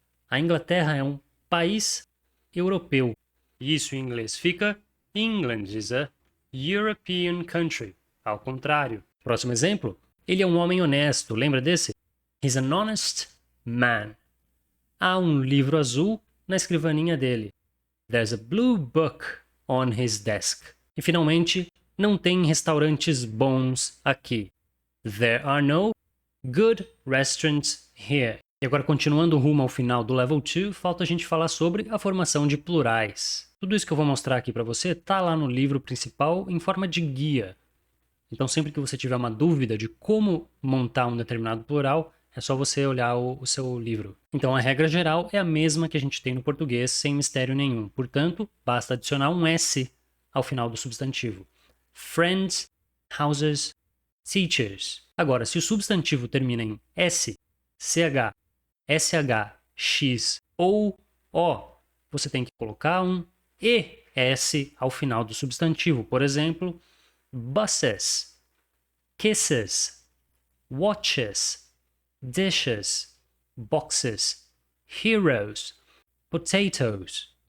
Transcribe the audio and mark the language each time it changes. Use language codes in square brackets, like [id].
[pt] A Inglaterra é um país europeu. Isso em inglês fica [en] England is a European country. [pt] Ao contrário. Próximo exemplo. Ele é um homem honesto. Lembra desse? [en] He's an honest man. [pt] Há um livro azul na escrivaninha dele. [en] There's a blue book on his desk. [pt] E finalmente, não tem restaurantes bons aqui. [en] There are no good restaurants here. [pt] E agora, continuando rumo ao final do Level 2, falta a gente falar sobre a formação de plurais. Tudo isso que eu vou mostrar aqui para você está lá no livro principal em forma de guia. Então, sempre que você tiver uma dúvida de como montar um determinado plural, é só você olhar o seu livro. Então, a regra geral é a mesma que a gente tem no português, sem mistério nenhum. Portanto, basta adicionar um S ao final do substantivo. [en] Friends, houses, teachers. [pt] Agora, se o substantivo termina em S, CH, SH, X ou O, você tem que colocar um ES ao final do substantivo. Por exemplo, [en] buses, kisses, watches, dishes, boxes, heroes, potatoes.